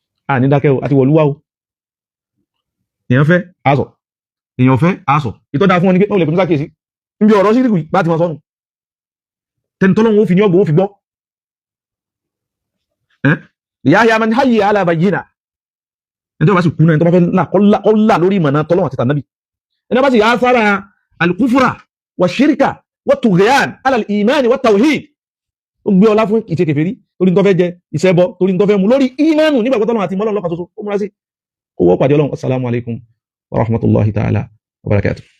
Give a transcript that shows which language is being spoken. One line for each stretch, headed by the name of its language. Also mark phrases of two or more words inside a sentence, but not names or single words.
Yoruba: A ní dákẹ́ o, àti wọ̀lúwà o. Èèyàn fẹ́, a sọ. Èèyàn fẹ́, a sọ. Ìtọ́ dáa fún wọn ni pé, ó lè pè mí sákèsí. Níbi ọ̀rọ̀ ṣíríkù yìí, bá ti wọn sọnù. Tẹni tọ́lọ́run ó fi ní ọgbọ̀n ó fi gbọ́. Ẹ́?
Arabic: يحيى من حي على بينة.
Yoruba: Ẹni tó bá sì kú náà, ẹni tó bá fẹ́ là, kó là, kó là lórí ìmọ̀nà tọ́lọ́run àti tànábì. Ẹni tó bá sì yà á sára
Arabic: الكفر والشرك والطغيان على الإيمان والتوحيد.
Yoruba: Ó gbé ọlá fún ìṣe kèfèrí, torí n tó fẹ́ jẹ, ìṣẹbọ, torí n tó fẹ́ mu, lórí ìmánu, nígbàgbọ́ tọ́lọ́run àti ìmọ̀ Ọlọ́run lọ́kan ṣoṣo. Ó múra sí. Kó wọ́ pàdé Ọlọ́run.
Arabic: السلام عليكم ورحمة الله تعالى وبركاته.